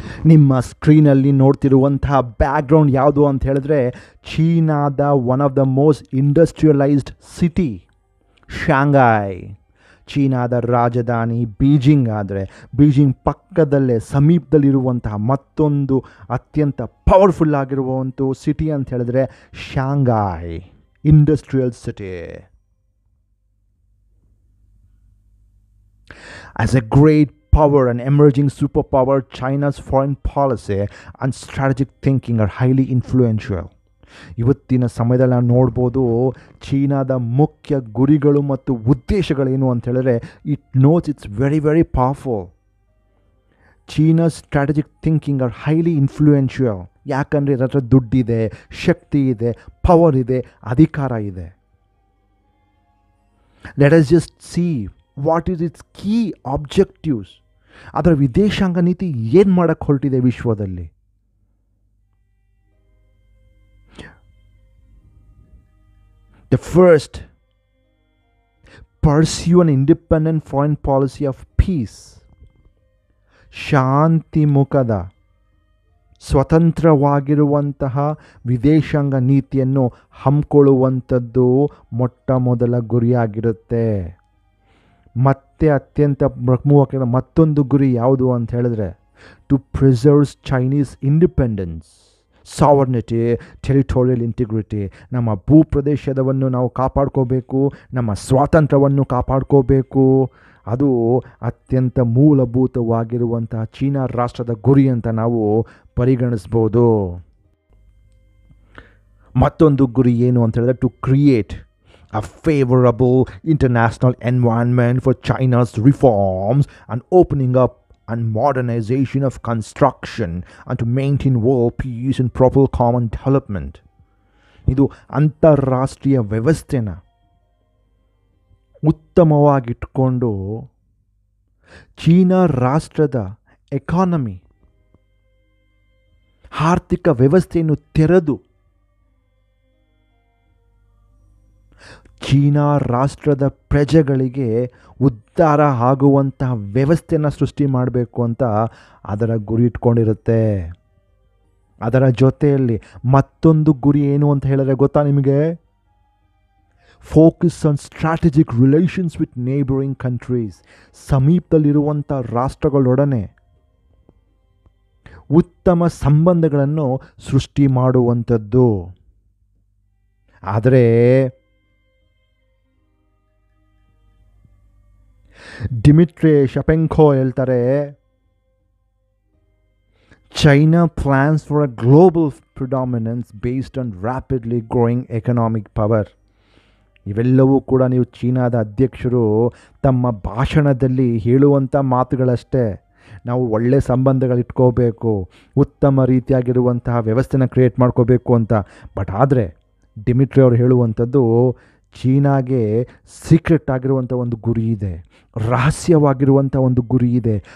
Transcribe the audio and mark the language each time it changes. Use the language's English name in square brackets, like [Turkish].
[Kannada] ನಿಮ್ಮ ಸ್ಕ್ರೀನಲ್ಲಿ ನೋಡ್ತಿರುವಂತಹ ಬ್ಯಾಕ್ಗ್ರೌಂಡ್ ಯಾವುದು ಅಂತ ಹೇಳಿದ್ರೆ, ಚೀನಾದ [English] one of the most industrialized city [Kannada] Shanghai. ಚೀನಾದ ರಾಜಧಾನಿ ಬೀಜಿಂಗ್. ಆದರೆ ಬೀಜಿಂಗ್ ಪಕ್ಕದಲ್ಲೇ ಸಮೀಪದಲ್ಲಿರುವಂತಹ ಮತ್ತೊಂದು ಅತ್ಯಂತ ಪವರ್ಫುಲ್ ಆಗಿರುವಂಥ ಸಿಟಿ ಅಂತ ಹೇಳಿದ್ರೆ Shanghai industrial city. [English] As a great power and emerging superpower, China's foreign policy and strategic thinking are highly influential. [Kannada] ಇವತ್ತಿನ ಸಮಯದಲ್ಲಿ ನಾವು ನೋಡ್ಬೋದು ಚೀನಾದ ಮುಖ್ಯ ಗುರಿಗಳು ಮತ್ತು ಉದ್ದೇಶಗಳೇನು ಅಂತ ಹೇಳಿದ್ರೆ, [English] It knows it's very very powerful. China's strategic thinking are highly influential. [Kannada] ಯಾಕಂದರೆ ಇದರ ಹತ್ರ ದುಡ್ಡಿದೆ, ಶಕ್ತಿ ಇದೆ, ಪವರ್ ಇದೆ, ಅಧಿಕಾರ ಇದೆ. [English] Let us just see what is its key objectives. [Kannada] ಅದರ ವಿದೇಶಾಂಗ ನೀತಿ ಏನು ಮಾಡೋಕ್ಕೆ ಹೊರಟಿದೆ ವಿಶ್ವದಲ್ಲಿ. [English] The first, pursue an independent foreign policy of peace. [Kannada] ಶಾಂತಿ ಮುಖದ ಸ್ವತಂತ್ರವಾಗಿರುವಂತಹ ವಿದೇಶಾಂಗ ನೀತಿಯನ್ನು ಹಮ್ಮಿಕೊಳ್ಳುವಂಥದ್ದು ಮೊಟ್ಟ ಮೊದಲ ಗುರಿಯಾಗಿರುತ್ತೆ. ಮತ್ತೆ ಅತ್ಯಂತ ಪ್ರಮುಖ ಮತ್ತೊಂದು ಗುರಿ ಯಾವುದು ಅಂತ ಹೇಳಿದ್ರೆ, [English] To preserves Chinese independence, sovereignty, territorial integrity. [Kannada] ನಮ್ಮ ಭೂಪ್ರದೇಶದವನ್ನು ನಾವು ಕಾಪಾಡ್ಕೋಬೇಕು, ನಮ್ಮ ಸ್ವಾತಂತ್ರ್ಯವನ್ನು ಕಾಪಾಡ್ಕೋಬೇಕು. ಅದು ಅತ್ಯಂತ ಮೂಲಭೂತವಾಗಿರುವಂತಹ ಚೀನಾ ರಾಷ್ಟ್ರದ ಗುರಿ ಅಂತ ನಾವು ಪರಿಗಣಿಸ್ಬೋದು. ಮತ್ತೊಂದು ಗುರಿ ಏನು ಅಂತ ಹೇಳಿದ್ರೆ, [English] To create a favorable international environment for China's reforms and opening up and modernization of construction and to maintain world peace and proper common development. [Kannada] ಇದು ಅಂತಾರಾಷ್ಟ್ರೀಯ ವ್ಯವಸ್ಥೆನ ಉತ್ತಮವಾಗಿಟ್ಕೊಂಡು ಚೀನಾ ರಾಷ್ಟ್ರದ ಎಕಾನಮಿ ಆರ್ಥಿಕ ವ್ಯವಸ್ಥೆಯನ್ನು ತೆರೆದು ಚೀನಾ ರಾಷ್ಟ್ರದ ಪ್ರಜೆಗಳಿಗೆ ಉದ್ಧಾರ ಆಗುವಂತಹ ವ್ಯವಸ್ಥೆಯನ್ನು ಸೃಷ್ಟಿ ಮಾಡಬೇಕು ಅಂತ ಅದರ ಗುರಿ ಇಟ್ಕೊಂಡಿರುತ್ತೆ. ಅದರ ಜೊತೆಯಲ್ಲಿ ಮತ್ತೊಂದು ಗುರಿ ಏನು ಅಂತ ಹೇಳಿದ್ರೆ ಗೊತ್ತಾ ನಿಮಗೆ? [English] Focus on strategic relations with neighbouring countries. [Kannada] ಸಮೀಪದಲ್ಲಿರುವಂಥ ರಾಷ್ಟ್ರಗಳೊಡನೆ ಉತ್ತಮ ಸಂಬಂಧಗಳನ್ನು ಸೃಷ್ಟಿ ಮಾಡುವಂಥದ್ದು. ಆದರೆ ಡಿಮಿಟ್ರಿ ಶಪೆಂಕೋ ಹೇಳ್ತಾರೆ, [English] China plans for a global predominance based on rapidly growing economic power. [Kannada] ಇವೆಲ್ಲವೂ ಕೂಡ ನೀವು ಚೀನಾದ ಅಧ್ಯಕ್ಷರು ತಮ್ಮ ಭಾಷಣದಲ್ಲಿ ಹೇಳುವಂಥ ಮಾತುಗಳಷ್ಟೇ. ನಾವು ಒಳ್ಳೆ ಸಂಬಂಧಗಳಿಟ್ಕೋಬೇಕು, ಉತ್ತಮ ರೀತಿಯಾಗಿರುವಂತಹ ವ್ಯವಸ್ಥೆನ ಕ್ರಿಯೇಟ್ ಮಾಡ್ಕೋಬೇಕು ಅಂತ. ಬಟ್ ಆದರೆ ಡಿಮಿಟ್ರಿ ಅವರು ಹೇಳುವಂಥದ್ದು ಚೀನಾಗೆ ಸೀಕ್ರೆಟ್ ಆಗಿರುವಂಥ ಒಂದು ಗುರಿ ಇದೆ, ರಹಸ್ಯವಾಗಿರುವಂಥ ಒಂದು ಗುರಿ ಇದೆ.